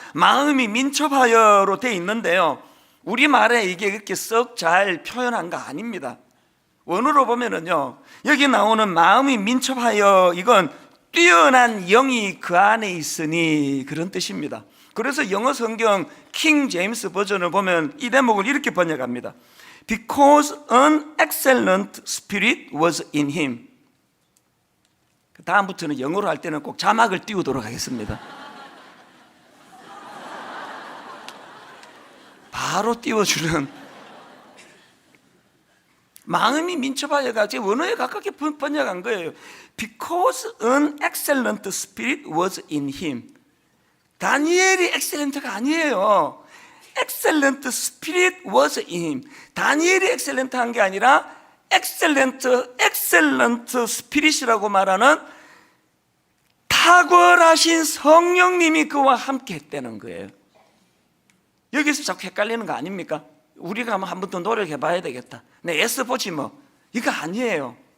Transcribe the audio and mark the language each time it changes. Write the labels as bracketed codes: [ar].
[ko] 마음이 민첩하여로 돼 있는데요, 우리말에 이게 그렇게 썩 잘 표현한 거 아닙니다. 원어로 보면은요, 여기 나오는 마음이 민첩하여, 이건 뛰어난 영이 그 안에 있으니, 그런 뜻입니다. 그래서 영어 성경 킹 제임스 버전을 보면 이 대목을 이렇게 번역합니다. [en] Because an excellent spirit was in him. [ko] 다음부터는 영어로 할 때는 꼭 자막을 띄우도록 하겠습니다. 바로 띄워주는, 마음이 민첩하여가 제 원어에 가깝게 번역한 거예요. [en] Because an excellent spirit was in him. [ko] 다니엘이 엑셀런트가 아니에요. [en] excellent spirit was in him. [ko] 다니엘이 엑셀런트한 게 아니라 [en] excellent spirit [ko] 이라고 말하는 탁월하신 성령님이 그와 함께 했다는 거예요. 여기서 자꾸 헷갈리는 거 아닙니까? 우리가 한 번 더 노력해 봐야 되겠다, 내 애써보지 뭐, 이거 아니에요.